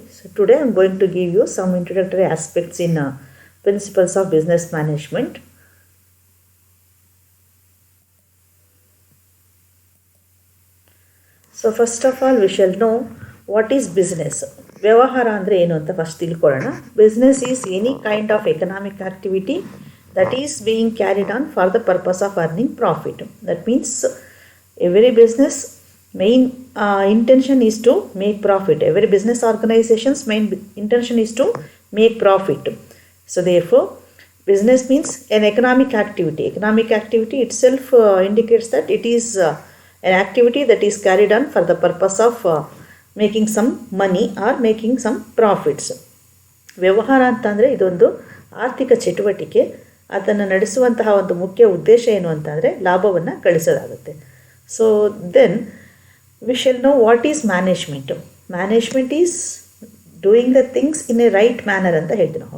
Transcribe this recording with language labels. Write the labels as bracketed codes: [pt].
[en] So today I am going to give you some introductory aspects in principles of business management. So first of all we shall know what is business. [kn] ವ್ಯವಹಾರ ಅಂದರೆ ಏನು ಅಂತ first ತಿಳ್ಕೊಳ್ಳೋಣ. [en] Business is any kind of economic activity that is being carried on for the purpose of earning profit. That means every business main intention is to make profit. Every business organization's main intention is to make profit. So therefore business means an economic activity. Economic activity itself indicates that it is an activity that is carried on for the purpose of making some money or making some profits. [kn] ವ್ಯವಹಾರ ಅಂತಂದರೆ ಇದೊಂದು ಆರ್ಥಿಕ ಚಟುವಟಿಕೆ. ಅದನ್ನು ನಡೆಸುವಂತಹ ಒಂದು ಮುಖ್ಯ ಉದ್ದೇಶ ಏನು ಅಂತಂದರೆ ಲಾಭವನ್ನು ಗಳಿಸೋದಾಗುತ್ತೆ. [en] So then we shall know what is management. Management is doing the things in a right manner [kn] ಅಂತ ಹೇಳ್ತೀವಿ ನಾವು.